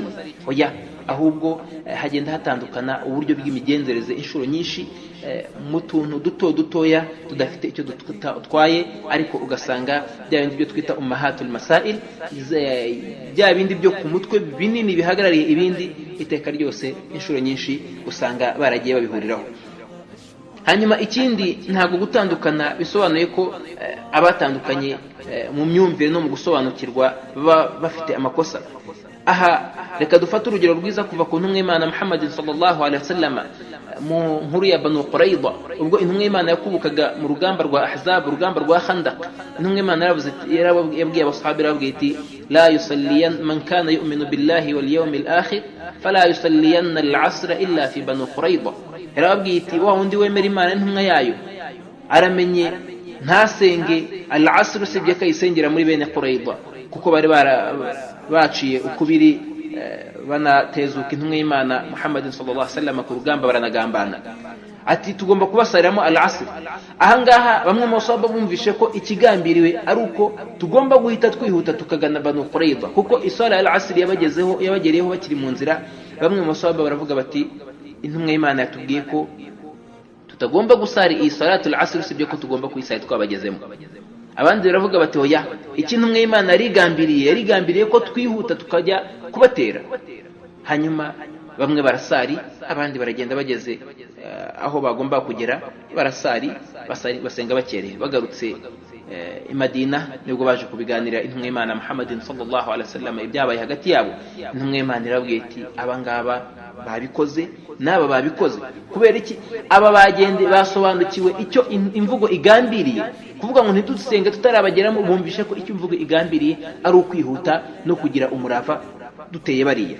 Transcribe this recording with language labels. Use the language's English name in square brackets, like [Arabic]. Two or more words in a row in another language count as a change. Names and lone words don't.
[Kinyarwanda] Oya, ahubwo hagenda hatandukana uburyo bw'imigenzereze inshuro nyinshi mu tuntu dutoya tudafite icyo dutwaye, ariko ugasanga bya bindi byo twita [Arabic] أمهات المسائل, [Kinyarwanda] bya bindi byo ku mutwe binini bihagarariye ibindi, iteka ryose inshuro nyinshi usanga baragiye babihuriraho. Hanyuma ikindi, ntabwo gutandukana bisobanuye ko abatandukanye mu myumvire no mu gusobanukirwa baba bafite amakosa. Aha reka dufate urugero rwiza kuva ku ntumwa y'Imana Muhammad [Arabic] صلى الله عليه وسلم [Kinyarwanda] mu nkuru ya Banu Qurayza, ubwo intumwa y'Imana yakubukaga mu rugamba rwa Ahzab, urugamba rwa Khandaq. Intumwa y'Imana yabwiye abasahabi, yarabwiye iti [Arabic] لا يصلين من كان يؤمن بالله واليوم الآخر فلا يصلين العصر إلا في بنو قريظة [Kinyarwanda] yarababwiti wa wundi wemera Imana n'intumwa yayo aramenye ntasenge al-asr usibye kayisengera muri bene Qurayza kuko bari baciye ukubiri banatezuka intumwa y'Imana Muhammad [Arabic] صلى الله عليه وسلم [Kinyarwanda] ku rugamba baranagambana ati tugomba kubasariramo al-asr. Ahangaha bamwe mu basaba bumvishe ko ikigambiriwe ari uko tugomba guhita twihuta tukagana Banu Qurayza kuko isala al-asr yabagereyeho bakiri mu nzira. Bamwe mu basaba baravuga bati intumwa y'Imana yatubwiye ko tutagomba gusari iyi [Arabic] صلاة العصر [Kinyarwanda] usibye ko tugomba kuyisaya twabagezemo. Abandi baravuga bati oya, iki intumwa y'Imana yarigambiriye ko twihuta tukajya kubatera. Hanyuma bamwe barasari, abandi baragenda bageze aho bagomba kugera barasari basenga bakereye. Bagarutse i Madina nibwo baje kubiganira intumwa y'Imana Muhammad [Arabic] صلى الله عليه وسلم [Kinyarwanda] ibyabaye hagati yabo. Intumwa y'Imana irabwiye iti abangaba babikoze n'aba babikoze kubera iki? Aba bagende basobanukiwe icyo imvugo igambiriye, kuvuga ngo ntidusenge tutarabageramo. Bumvishe ko icyo imvugo igambiriye ari ukwihuta no kugira umurava duteye bariya.